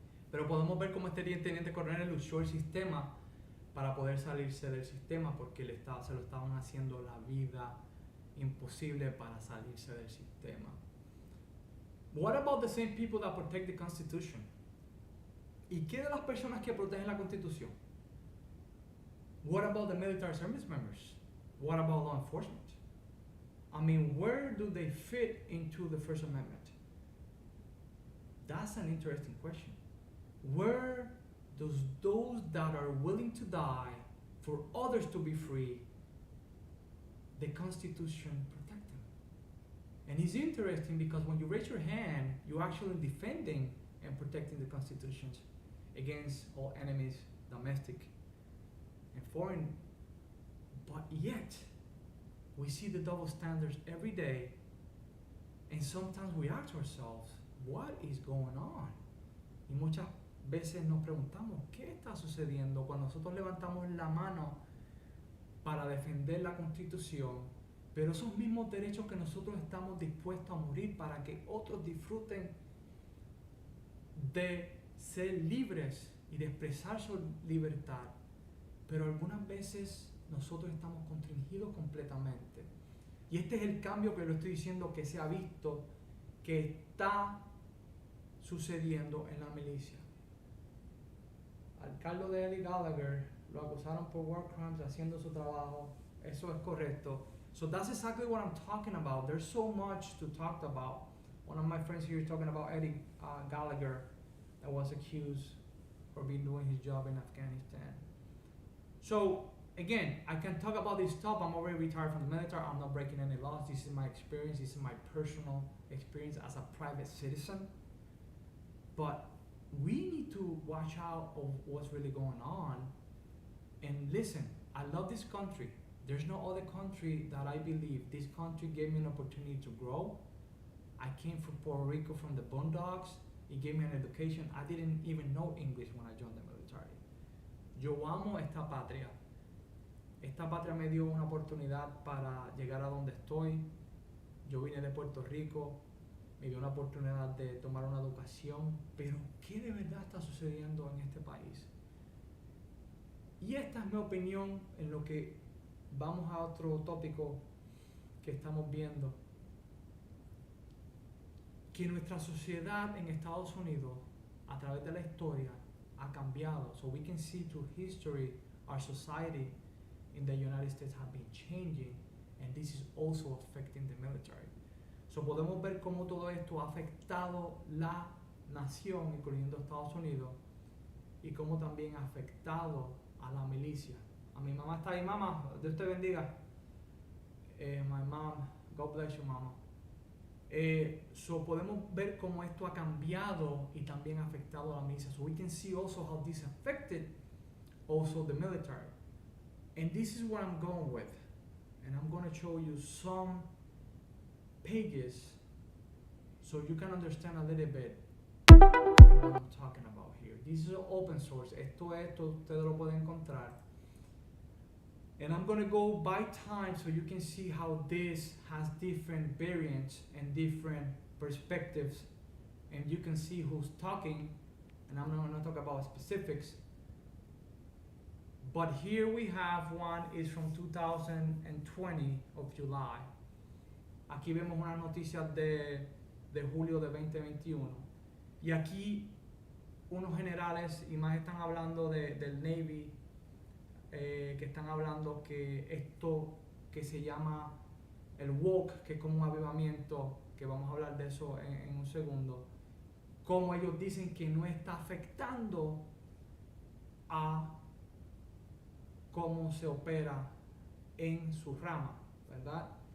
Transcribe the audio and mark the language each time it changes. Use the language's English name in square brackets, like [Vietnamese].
[Spanish] Pero podemos ver cómo este teniente coronel luchó el sistema para poder salirse del sistema porque se lo estaban haciendo la vida imposible para salirse del sistema. [English] What about the same people that protect the Constitution? [Spanish] ¿Y qué de las personas que protegen la Constitución? [English] What about the military service members? What about law enforcement? I mean, where do they fit into the First Amendment? That's an interesting question. Where does those that are willing to die for others to be free, the Constitution protect them? And it's interesting because when you raise your hand, you're actually defending and protecting the constitutions against all enemies, domestic and foreign. But yet, we see the double standards every day, and sometimes we ask ourselves, what is going on? [Spanish] Y muchas veces nos preguntamos, ¿qué está sucediendo cuando nosotros levantamos la mano para defender la Constitución, pero esos mismos derechos que nosotros estamos dispuestos a morir para que otros disfruten de ser libres y de expresar su libertad, pero algunas veces nosotros estamos constringidos completamente? Y este es el cambio que lo estoy diciendo que se ha visto, que está sucediendo en la milicia. Al Carlos de Eddie Gallagher lo acusaron por [English] war crimes [Spanish] haciendo su trabajo. Eso es correcto. [English] So that's exactly what I'm talking about. There's so much to talk about. One of my friends here is talking about Eddie Gallagher that was accused for being doing his job in Afghanistan. So again, I can talk about this stuff. I'm already retired from the military. I'm not breaking any laws. This is my experience. This is my personal experience as a private citizen. But we need to watch out of what's really going on. And listen, I love this country. There's no other country that I believe. This country gave me an opportunity to grow. I came from Puerto Rico from the boondocks. It gave me an education. I didn't even know English when I joined the military. [Spanish] Yo amo esta patria. Esta patria me dio una oportunidad para llegar a donde estoy. Yo vine de Puerto Rico, me dio una oportunidad de tomar una educación, pero ¿qué de verdad está sucediendo en este país? Y esta es mi opinión en lo que vamos a otro tópico que estamos viendo. Que nuestra sociedad en Estados Unidos, a través de la historia, ha cambiado. [English] So we can see through history our society in the United States have been changing, and this is also affecting the military. [Spanish] So podemos ver cómo todo esto ha afectado la nación, incluyendo Estados Unidos, y cómo también ha afectado a la milicia. A mi mamá está ahí, mamá, Dios te bendiga. [English] My mom, God bless you, mama. [Spanish] So podemos ver cómo esto ha cambiado y también ha afectado a la milicia. [English] So we can see also how this affected also the military. And this is where I'm going with. And I'm going to show you some pages so you can understand a little bit what I'm talking about here. This is open source. [Spanish] Esto ustedes lo pueden encontrar. [English] And I'm going to go by time so you can see how this has different variants and different perspectives, and you can see who's talking. And I'm not going to talk about specifics, but here we have one is from 2020 of July. [Spanish] Aquí vemos unas noticias de julio de 2021, y aquí unos generales y más están hablando del Navy, que están hablando que esto que se llama el woke, que es como un avivamiento, que vamos a hablar de eso en un segundo, como ellos dicen que no está afectando a cómo se opera en su rama, ¿verdad?